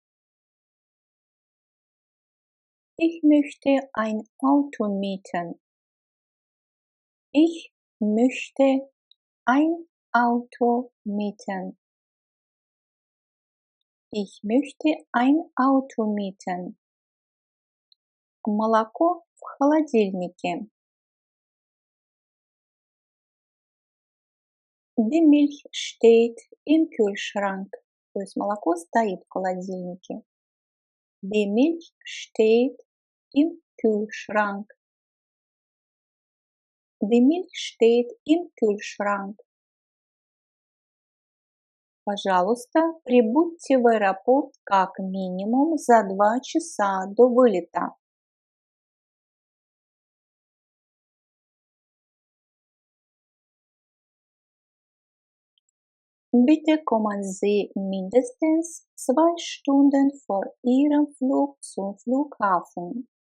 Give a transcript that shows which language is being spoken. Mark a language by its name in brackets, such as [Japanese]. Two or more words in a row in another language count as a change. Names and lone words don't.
[German] Ich möchte ein Auto mieten. Ich möchte ein Auto mieten. Ich möchte ein Auto mieten. [Russian] Молоко в холодильнике. [German] Die Milch steht im Kühlschrank. [Russian] То есть молоко стоит в холодильнике. [German] Die Milch steht im Kühlschrank. Die Milch steht im Kühlschrank. [Russian] Пожалуйста, прибудьте в аэропорт как минимум за 2 часа до вылета. [German] Bitte kommen Sie mindestens 2 Stunden vor Ihrem Flug zum Flughafen.